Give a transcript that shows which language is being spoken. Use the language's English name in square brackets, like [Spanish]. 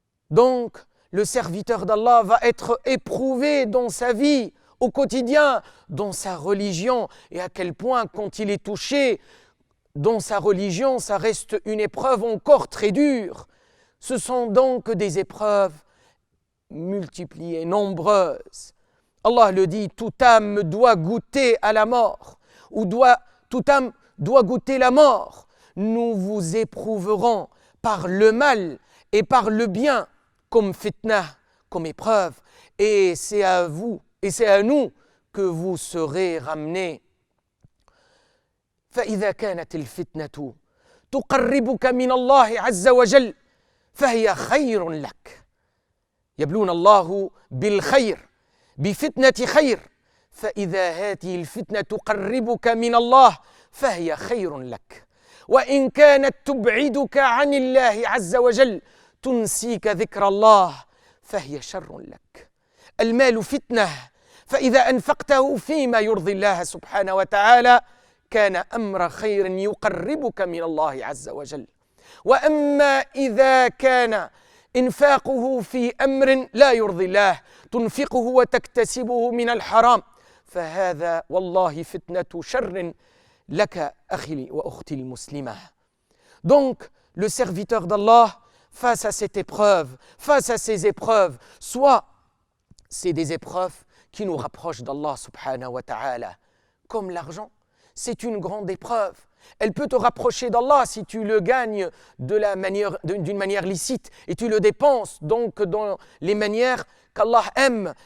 [French] Donc, le serviteur d'Allah va être éprouvé dans sa vie, au quotidien, dans sa religion, et à quel point quand il est touché dans sa religion, ça reste une épreuve encore très dure. Ce sont donc des épreuves multipliées, nombreuses. Allah le dit, toute âme doit goûter à la mort, toute âme doit goûter la mort. Nous vous éprouverons par le mal et par le bien, comme fitna, comme épreuve, et c'est à vous, et c'est à nous que vous serez ramenés. [Arabic] فإذا كانت الفتنة تقربك من الله عز وجل فهي خير لك. يبلون الله بالخير بفتنة خير فإذا هذه الفتنة تقربك من الله فهي خير لك. وإن كانت تبعدك عن الله عز وجل تنسيك ذكر الله فهي شر لك. المال فتنة فإذا أنفقته فيما يرضي الله سبحانه وتعالى كان أمر خير يقربك من الله عز وجل. وأما إذا كان إنفاقه في أمر لا يرضي الله تنفقه وتكتسبه من الحرام فهذا والله فتنة شر لك أخي وأختي المسلمة. [French] Donc, le serviteur d'Allah, face à cette épreuve, face à ces épreuves, soit c'est des épreuves qui nous rapprochent d'Allah subhanahu wa ta'ala, comme l'argent. C'est une grande épreuve. Elle peut te rapprocher d'Allah si tu le gagnes d'une manière licite et tu le dépenses donc dans les manières qu'Allah aime.